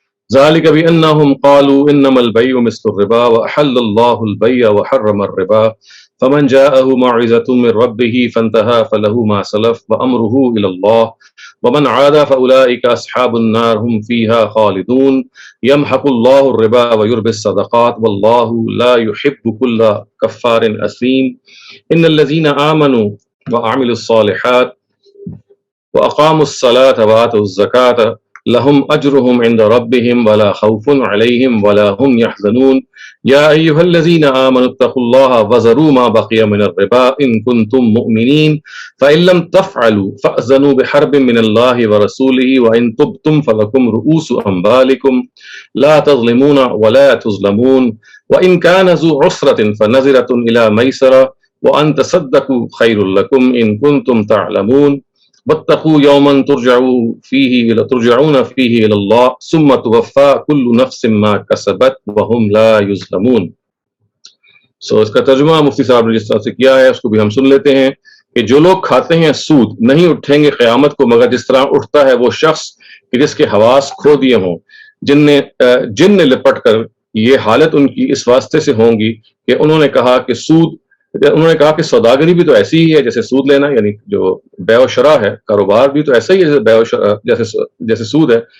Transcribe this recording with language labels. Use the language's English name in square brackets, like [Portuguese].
[Arabic] ذلك بأنهم قالوا إنما البيع مثل الربا وأحل الله البيع وحرم الربا فمن جاءه موعظة من ربه فانتهى فله ما سلف وأمره إلى الله ومن عاد فأولئك أصحاب النار هم فيها خالدون يمحق الله الربا ويربي الصدقات والله لا يحب كل كفار أثيم إن الذين آمنوا وعملوا الصالحات وأقاموا الصلاة وآتوا الزكاة لهم أجرهم عند ربهم ولا خوف عليهم ولا هم يحزنون يا أيها الذين آمنوا اتقوا الله وذروا ما بقي من الربا إن كنتم مؤمنين فإن لم تفعلوا فأذنوا بحرب من الله ورسوله وإن تبتم فلكم رؤوس أموالكم لا تظلمون ولا تظلمون وإن كان ذو عسرة فنظرة إلى ميسرة وأن تصدقوا خير لكم إن كنتم تعلمون واتقوا يوما ترجعون فيه إلى الله ثم توفى كل نفس ما كسبت وهم لا يظلمون. [Urdu] اس کا ترجمہ مفتی صاحب نے جس طرح سے کیا ہے اس کو بھی ہم سن لیتے ہیں کہ جو لوگ کھاتے ہیں سود نہیں اٹھیں گے قیامت کو مگر جس طرح اٹھتا ہے وہ شخص کہ جس کے حواس کھو دیے ہوں، جن نے لپٹ کر یہ حالت ان کی اس واسطے سے ہوں گی کہ انہوں نے کہا کہ سوداگری بھی تو ایسی ہی ہے جیسے سود لینا، یعنی جو بیع و شرع ہے کاروبار بھی تو ایسا ہی ہے جیسے بیع و شرع جیسے سود ہے.